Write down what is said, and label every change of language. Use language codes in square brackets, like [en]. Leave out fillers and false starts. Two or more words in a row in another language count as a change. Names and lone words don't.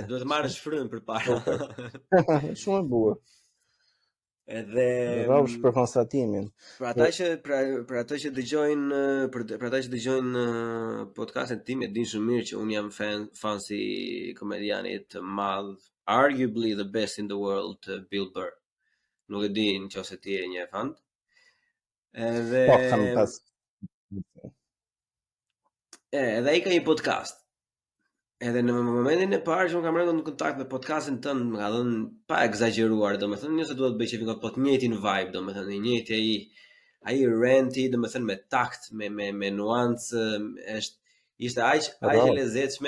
[sq] Duhet të marrësh frym përpara. Shumë e bukur. Edhe rrofsh për konstatimin. Për ata që dëgjojnë podcastin tim, e din shumë mirë që un jam fan si komedianit të madh, [en] arguably the best in the world, Bill Burr. [sq] Nuk e di nëse ti je një fan. Edhe kam pas. Edhe ai ka një podcast. Edhe në momentin e parë që unë kam rënë në kontakt me podcastin tënd, më ka dhënë pa egzageruar, domethënë nëse duhet të bëj çfarë po të njëjtin vibe, domethënë i njëjti ai ranti, domethënë me takt, me nuancë, ishte aq e lezetshme.